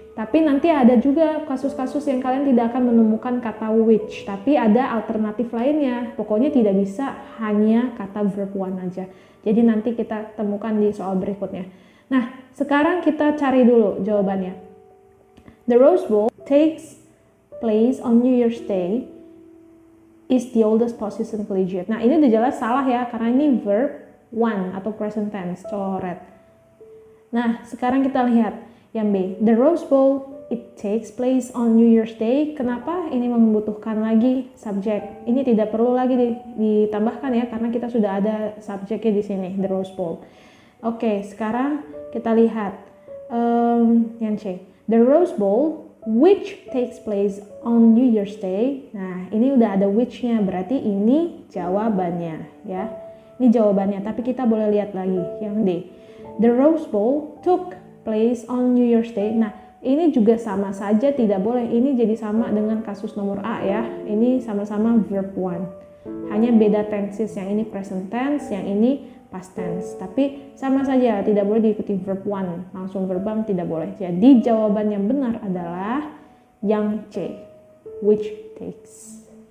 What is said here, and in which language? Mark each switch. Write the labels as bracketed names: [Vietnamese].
[Indonesian] Tapi nanti ada juga kasus-kasus yang kalian tidak akan menemukan kata which, tapi ada alternatif lainnya. Pokoknya tidak bisa hanya kata verb one aja. Jadi nanti kita temukan di soal berikutnya. Nah, sekarang kita cari dulu jawabannya. [English] The Rose Bowl takes place on New Year's Day. Is the oldest post-season collegiate. [Indonesian] Nah, ini udah jelas salah ya, karena ini verb one atau present tense, coret. Nah, sekarang kita lihat yang B. [English] The Rose Bowl, it takes place on New Year's Day. [Indonesian] Kenapa ini membutuhkan lagi subjek? Ini tidak perlu lagi ditambahkan ya, karena kita sudah ada subjeknya di sini, the Rose Bowl. Oke, sekarang kita lihat yang C. [English] The Rose Bowl, which takes place on New Year's Day. [Indonesian] Nah, ini udah ada which-nya, berarti ini jawabannya ya. Ini jawabannya, tapi kita boleh lihat lagi yang D. [English] The Rose Bowl took place on New Year's Day. [Indonesian] Nah, ini juga sama saja tidak boleh. Ini jadi sama dengan kasus nomor A ya. Ini sama-sama verb one. Hanya beda tenses, yang ini present tense, yang ini past tense. Tapi sama saja, tidak boleh diikuti verb one. Langsung verbal tidak boleh. Jadi jawaban yang benar adalah yang C, [English] which takes.